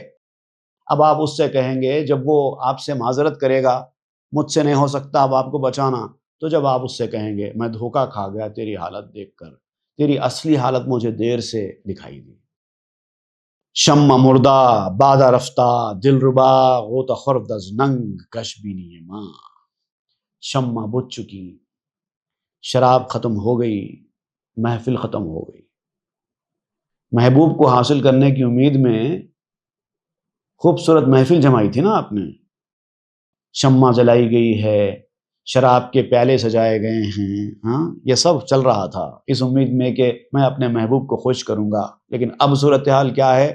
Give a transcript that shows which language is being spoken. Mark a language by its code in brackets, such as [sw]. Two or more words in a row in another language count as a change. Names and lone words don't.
[ur] اب آپ اس سے کہیں گے، جب وہ آپ سے معذرت کرے گا، مجھ سے نہیں ہو سکتا اب آپ کو بچانا، تو جب آپ اس سے کہیں گے میں دھوکہ کھا گیا تیری حالت دیکھ کر، تیری اصلی حالت مجھے دیر سے دکھائی دی۔ [fa] شمع مردہ بادہ رفتہ دل ربا غوطہ خورد از ننگ کش بینی ماں، [ur] شمع بجھ چکی، شراب ختم ہو گئی، محفل ختم ہو گئی۔ محبوب کو حاصل کرنے کی امید میں خوبصورت محفل جمائی تھی نا آپ نے، شمع جلائی گئی ہے، شراب کے پیالے سجائے گئے ہیں، ہاں یہ سب چل رہا تھا اس امید میں کہ میں اپنے محبوب کو خوش کروں گا، لیکن اب صورتحال کیا ہے؟